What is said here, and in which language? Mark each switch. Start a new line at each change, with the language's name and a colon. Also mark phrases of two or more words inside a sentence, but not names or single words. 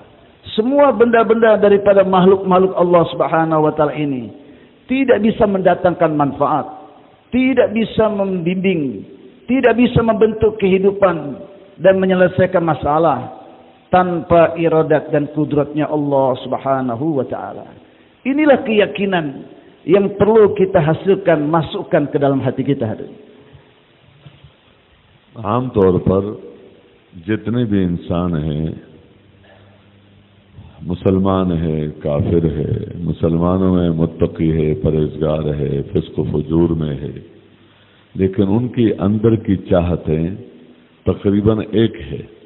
Indonesian: Semua benda-benda daripada makhluk-makhluk Allah
Arabic: سبحانه وتعالى
Indonesian: ini tidak bisa mendatangkan manfaat, tidak bisa membimbing, tidak bisa membentuk kehidupan dan menyelesaikan masalah tanpa iradat dan kudratnya Allah
Arabic: سبحانه وتعالى.
Indonesian: Inilah keyakinan yang perlu kita hasilkan, masukkan ke dalam hati kita.
Hindi: आम तौर पर जितने भी इंसान हैं, मुसलमान है, काफिर है, मुसलमानों में मुत्तकी है, परहेजगार है, फिस्क फजूर में है, लेकिन उनकी अंदर की चाहतें तकरीबन एक है।